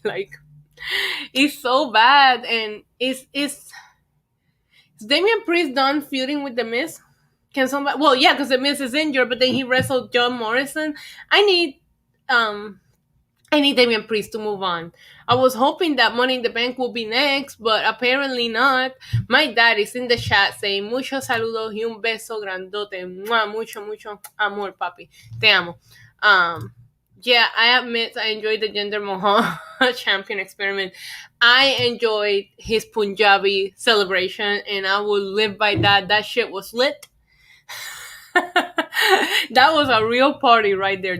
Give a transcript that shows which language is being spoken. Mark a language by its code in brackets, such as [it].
[en] Like, it's so bad, and is Damian Priest done feuding with The Miz? Can somebody? Well, yeah, because The Miz is injured, but then he wrestled John Morrison. I need Damian Priest to move on. I was hoping that Money in the Bank will be next, but apparently not. My dad is in the chat saying [es] muchos saludos y un beso grandote. Mua, mucho, mucho amor, papi. Te amo. [en] Yeah, I admit I enjoyed the Jinder Mahal champion experiment. I enjoyed his Punjabi celebration, and I will live by that. That shit was lit. That was a real party right there.